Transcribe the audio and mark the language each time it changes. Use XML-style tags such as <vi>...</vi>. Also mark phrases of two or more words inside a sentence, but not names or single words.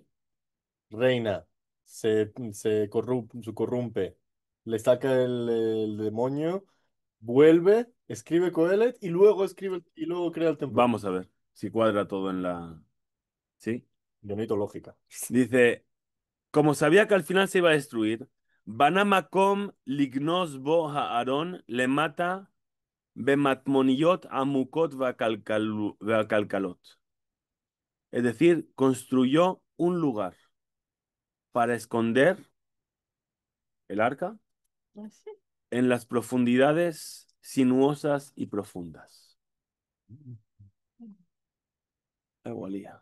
<es>Reina, se corrompe, le saca el demonio, vuelve, escribe Coelet y luego y luego crea el templo. Vamos a ver si cuadra todo en la... ¿Sí? Yo necesito lógica. Dice, como sabía que al final se iba a destruir,</es> <he>בנה מקום לגנוז בו הארון למטה במטמוניות עמוקות ועקלקלות.</he> <es>Es decir, construyó un lugar para esconder el arca Así. en las profundidades sinuosas y profundas. La hemos liado.</es>